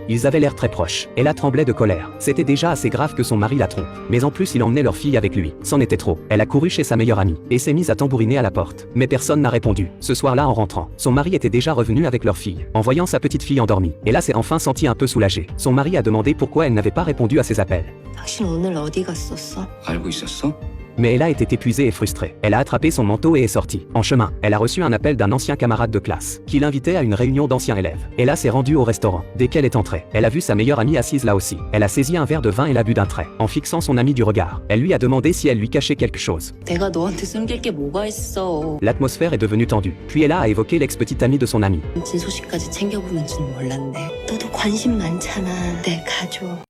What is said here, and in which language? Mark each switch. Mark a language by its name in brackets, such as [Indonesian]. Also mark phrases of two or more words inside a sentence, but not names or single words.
[French] Ils avaient l'air très proches. Ella tremblait de colère. C'était déjà assez grave que son mari la trompe. Mais en plus il emmenait leur fille avec lui. C'en était trop. Elle a couru chez sa meilleure amie et s'est mise à tambouriner à la porte. Mais personne n'a répondu. Ce soir-là, en rentrant, son mari était déjà revenu avec leur fille. En voyant sa petite fille endormie, Ella s'est enfin sentie un peu soulagée. Son mari a demandé pourquoi elle n'avait pas répondu à ses appels. [Korean] 당신 오늘 어디 갔었어? 알고 있었어? [French] Mais Ella était épuisée et frustrée. Elle a attrapé son manteau et est sortie. En chemin, elle a reçu un appel d'un ancien camarade de classe, qui l'invitait à une réunion d'anciens élèves. Ella s'est rendue au restaurant. Dès qu'elle est entrée, elle a vu sa meilleure amie assise là aussi. Elle a saisi un verre de vin et l'a bu d'un trait, en fixant son amie du regard. Elle lui a demandé si elle lui cachait quelque chose. [Korean] 내가 너한테 숨길 게 뭐가 있어? [French] L'atmosphère est devenue tendue. Puis Ella a évoqué l'ex-petite amie de son amie. [Korean] 진 소식까지 챙겨보는 줄 몰랐네. 너도 관심 많잖아. 내 가족.